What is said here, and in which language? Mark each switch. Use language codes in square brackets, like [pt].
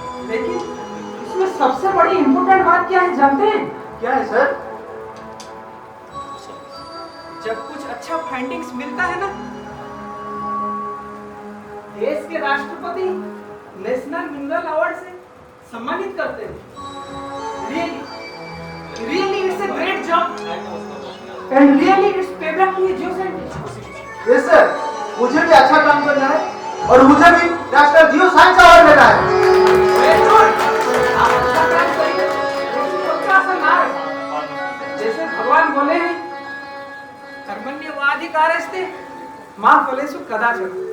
[hi] लेकिन इसमें सबसे बड़ी इंपॉर्टेंट बात क्या है जानते हैं? क्या है सर? जब कुछ अच्छा फाइंडिंग्स मिलता है ना, देश के राष्ट्रपति नेशनल मिनरल अवार्ड से सम्मानित करते हैं। [en] Really it's a great job and really it's payback to a geoscientist। [hi] Yes sir, मुझे भी अच्छा काम करना है और मुझे भी नेशनल जियो साइंस अवार्ड लेना है। [en] Very good। [hi] आप अच्छा काम करिए, लेकिन पक्का सा ना रहे। जैसे भगवान बोले हैं, [sa] कर्मण्येवाधिकारस्ते मां फलेषु कदाचन।